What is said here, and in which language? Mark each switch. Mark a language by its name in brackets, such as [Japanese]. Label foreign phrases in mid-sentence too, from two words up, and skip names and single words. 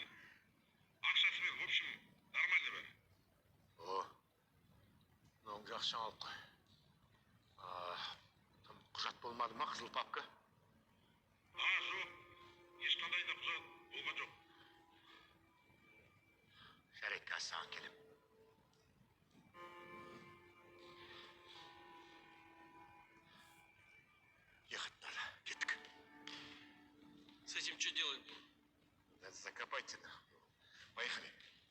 [Kazakh] Ақшасы мен, [Russian] в общем, нормальный [Kazakh] бәрі. О, мынауың жақсы жаңалық қой. Тым құжат болмады ма, қызыл папка? Жоқ. Ешқандай да құжат болған жоқ. Жарайды, қазір саған келем. [Russian] Ехать надо. Кеттік. С этим что делать? Надо закопать тебя. Поехали.